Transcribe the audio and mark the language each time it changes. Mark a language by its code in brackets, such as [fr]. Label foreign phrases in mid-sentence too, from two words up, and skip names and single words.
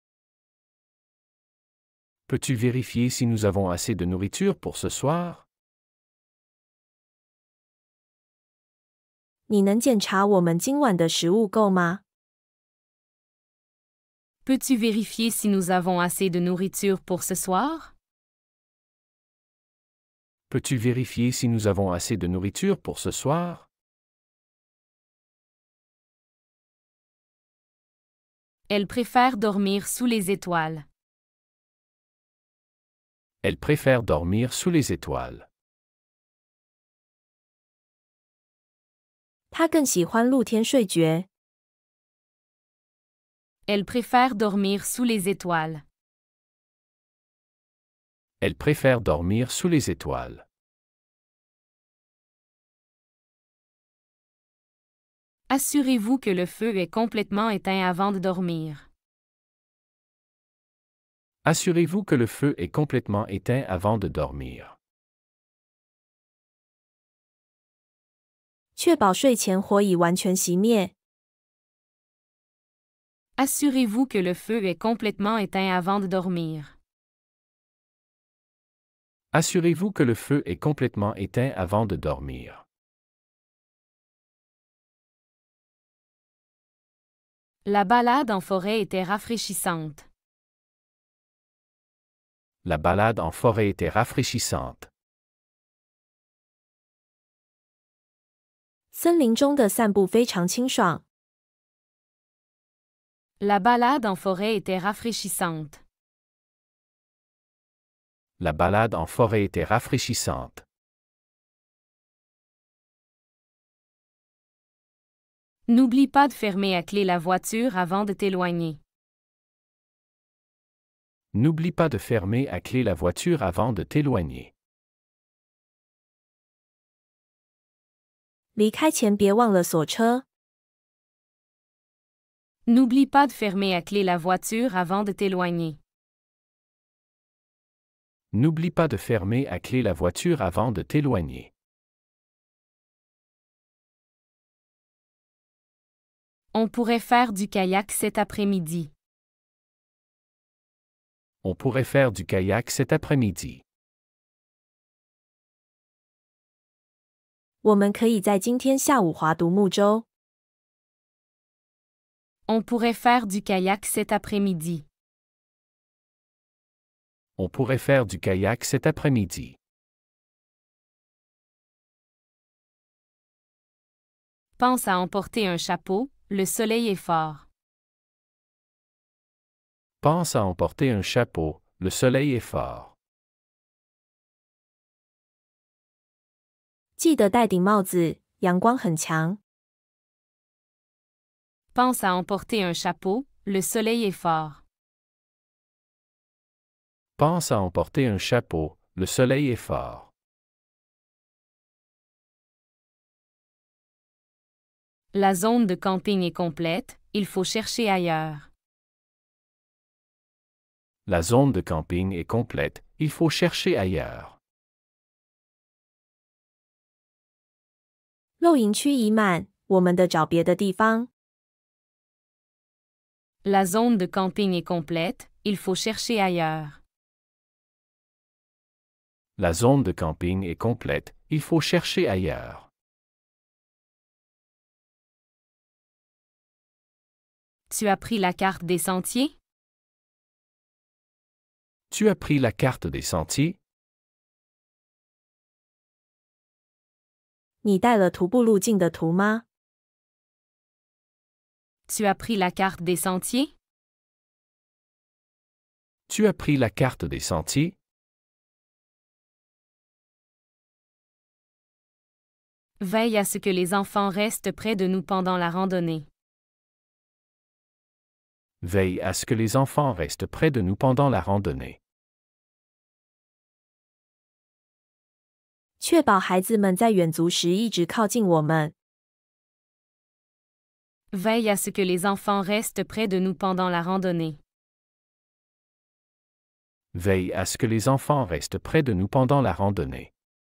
[fr] Peux-tu vérifier si nous avons assez de nourriture pour ce soir? [zh] 你能检查我们今晚的食物够吗？ [fr] Peux-tu vérifier si nous avons assez de nourriture pour ce soir? Peux-tu vérifier si nous avons assez de nourriture pour ce soir? Elle préfère dormir sous les étoiles. Elle préfère dormir sous les étoiles. [zh] 他更喜欢露天睡觉。 [fr] Elle préfère dormir sous les étoiles. Elle préfère dormir sous les étoiles. Assurez-vous que le feu est complètement éteint avant de dormir. Assurez-vous que le feu est complètement éteint avant de dormir. [zh] 确保睡前火已完全熄灭。 [fr] Assurez-vous que le feu est complètement éteint avant de dormir. Assurez-vous que le feu est complètement éteint avant de dormir. La balade en forêt était rafraîchissante. La balade en forêt était rafraîchissante. [zh] 森林中的散步非常清爽。 [fr] La balade en forêt était rafraîchissante. La balade en forêt était rafraîchissante. N'oublie pas de fermer à clé la voiture avant de t'éloigner. N'oublie pas de fermer à clé la voiture avant de t'éloigner. [zh] 离开前别忘了锁车。 [fr] N'oublie pas de fermer à clé la voiture avant de t'éloigner. N'oublie pas de fermer à clé la voiture avant de t'éloigner. On pourrait faire du kayak cet après-midi. On pourrait faire du kayak cet après-midi. [zh] 我们可以在今天下午划独木舟。 [fr] On pourrait faire du kayak cet après-midi. On pourrait faire du kayak cet après-midi. Pense à emporter un chapeau, le soleil est fort. Pense à emporter un chapeau, le soleil est fort. [zh] 记得戴顶帽子，阳光很强。 [fr] Pense à emporter un chapeau, le soleil est fort. Pense à emporter un chapeau, le soleil est fort. La zone de camping est complète, il faut chercher ailleurs. La zone de camping est complète, il faut chercher ailleurs. [zh] 露营区已满，我们得找别的地方。 [fr] La zone de camping est complète, il faut chercher ailleurs. La zone de camping est complète, il faut chercher ailleurs. Tu as pris la carte des sentiers? Tu as pris la carte des sentiers? [zh] 你带了徒步路径的图吗？ [fr] Tu as pris la carte des sentiers? Tu as pris la carte des sentiers? Veille à ce que les enfants restent près de nous pendant la randonnée. Veille à ce que les enfants restent près de nous pendant la randonnée. [zh] 确保孩子们在远足时一直靠近我们。 [fr] Veille à ce que les enfants restent près de nous pendant la randonnée. Veille à ce que les enfants restent près de nous pendant la randonnée.